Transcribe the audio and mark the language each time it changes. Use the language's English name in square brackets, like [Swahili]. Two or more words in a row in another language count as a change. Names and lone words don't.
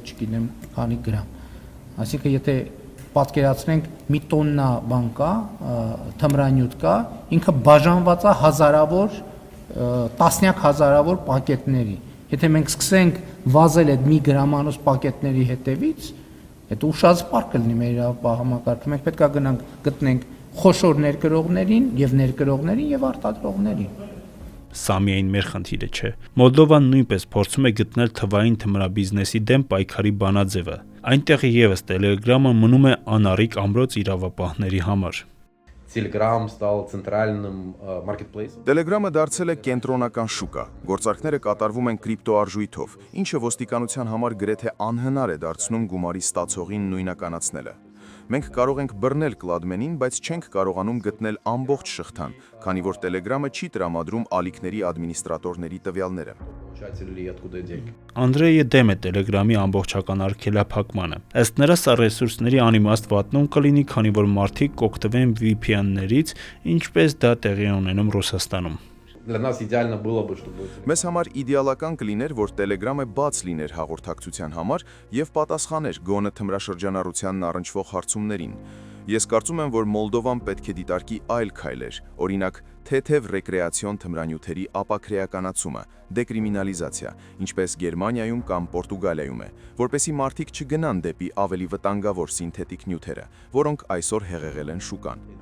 [Armenian] չգիտեմ քանի գրամ, այսինքն եթե պատկերացնենք մի տոննա բան կա, թմրանյութ կա, ինքը բաժանված է հազարավոր, տասնյակ հազարավոր պակետների, եթե մենք սկսենք վազել այդ մի գրամանոց պակետների հետևից, այդ ուշազպար կլինի մեր իրավապահ համակարգը, մենք պետք է գնանք գտնենք խոշոր ներկրողներին եւ արտադրողներին։ Սա միայն մեր խնդիրը չէ։ Մոլդովան նույնպես փորձում է գտնել թվային թմրաբիզնեսի դեմ պայքարի բանաձևը։ Այնտեղ եւս Telegram-ը մնում է անառիկ ամրոց իրավապահների համար։ [Russian] Telegram стал центральным маркетплейсом. [Armenian] Telegram-ը դարձել է կենտրոնական շուկա։ Գործարքները կատարվում են կրիպտոարժույթով, ինչը ոստիկանության համար գրեթե անհնար է դարձնում գումարի ստացողին նույնականացնելը։ Մենք կարող ենք բռնել կլադմենին, բայց չենք կարողանում գտնել ամբողջ շղթան, քանի որ Telegram-ը չի տրամադրում ալիքների ադմինիստրատորների տվյալները։ Անդրեյը դեմ է Telegram-ի ամբողջական արգելափակմանը։ Ըստ նրա, սա ռեսուրսների անիմաստ վատնում կլինի, քանի որ մարդիկ կօգտվեն VPN-ներից, ինչպես դա տեղի ունենում Ռուսաստանում։ [Russian] Для нас идеально было бы, чтобы [Armenian] Մեզ համար իդեալական կլիներ, որ Telegram-ը բաց լիներ հաղորդակցության համար եւ պատասխաներ գոնե թմրաշրջանառությանն առնչվող հարցումներին։ Ես կարծում եմ, որ Մոլդովան պետք է դիտարկի այլ քայլեր, օրինակ թեթև ռեկրեացիոն թմրանյութերի ապաքրեականացումը, դեկրիմինալիզացիա, ինչպես Գերմանիայում կամ Պորտուգալիայում է, որպեսզի մարդիկ չգնան դեպի ավելի վտանգավոր սինթետիկ նյութերը, որոնք այսօր հեղեղել են շուկան։